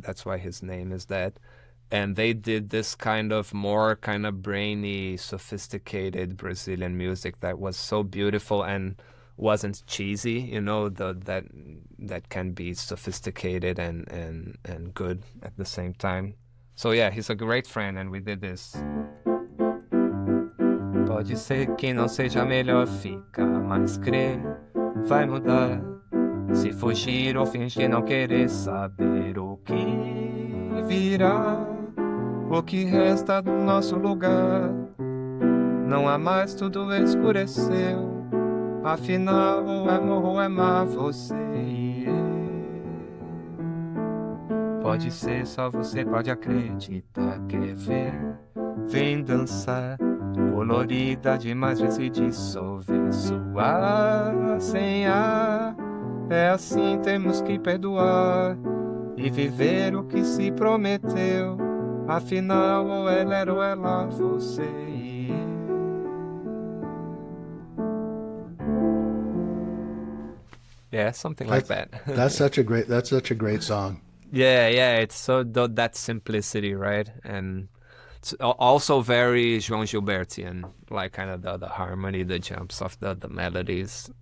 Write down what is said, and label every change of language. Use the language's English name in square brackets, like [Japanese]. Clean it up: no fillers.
[English] That's why his name is that. And they did this kind of more kind of brainy, sophisticated Brazilian music that was so beautiful and wasn't cheesy, you know, that can be sophisticated and good at the same time. So yeah, he's a great friend, and we did this. [Portuguese] Pode ser que não seja melhor ficar, mas crer vai mudar. Se fugir ou fingir não querer saber o que virá, o que resta do nosso lugar. Não há mais, tudo escureceu. Afinal, ou é morro ou é mar, você e eu. Pode ser, só você pode acreditar. Quer ver? Vem dançar. Colorida demais, vem se dissolver. Suar sem ar. É assim, temos que perdoar e viver o que se prometeu. Afinal, ou ela era ou ela, você e eu. [English] Yeah, something like that. That's such a great song. Yeah, it's so that simplicity, right? And it's also very João Gilbertian, like kind of the harmony, the jumps of the melodies.